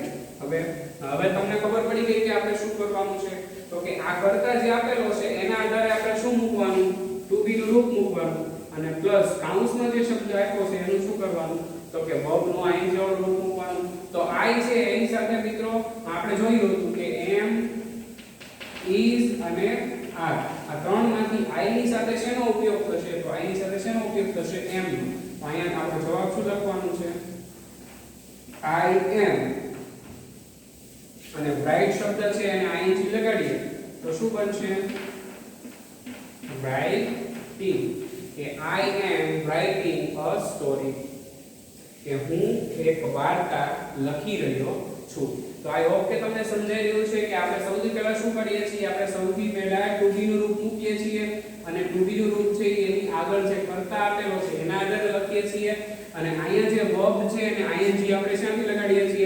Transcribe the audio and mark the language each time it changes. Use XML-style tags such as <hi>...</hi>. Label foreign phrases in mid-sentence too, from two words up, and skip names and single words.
<gu>હવે તમને ખબર પડી ગઈ કે આપણે શું કરવાનું છે. તો કે આ કર્તા જે આપેલો છે એના આધારે આપણે શું મૂકવાનું?</gu> <en>to be</en> <gu>નું રૂપ મૂકવાનું, અને પ્લસ કૌંસમાં જે શબ્દ આપ્યો છે એનું શું કરવાનું? તો કે વર્બ નું ING વાળું રૂપ મૂકવાનું. તો I છે એની સાથે મિત્રો આપણે જોયું હતું કે am, is અને are. આ ત્રણમાંથી I ની સાથે શેનો ઉપયોગ થશે? તો I ની સાથે શેનો ઉપયોગ થશે? am નો. તો અહીંયા આપણે જવાબ શું લખવાનું છે?</gu> <en>I am. અને write શબ્દ છે એને ING લગાડીએ તો શું બનશે? writing. કે I am writing a story.</en> <gu>કે હું એક વાર્તા લખી રહ્યો છું. તો</gu> <en>I hope</en> <gu>કે તમને સમજાઈ રહ્યું છે કે આપણે સૌથી પહેલા શું કરીએ છીએ? આપણે સૌથી પહેલા</gu> <en>to be</en> <gu>નું રૂપ મૂકીએ છીએ, અને</gu> <en>to be</en> <gu>નું રૂપ છે એની આગળ જે કર્તા આપેલો છે એના આધારે લખીએ છીએ. અને અહીંયા જે વર્બ છે એને ING આપણે શાથી લગાડીએ છીએ?</gu>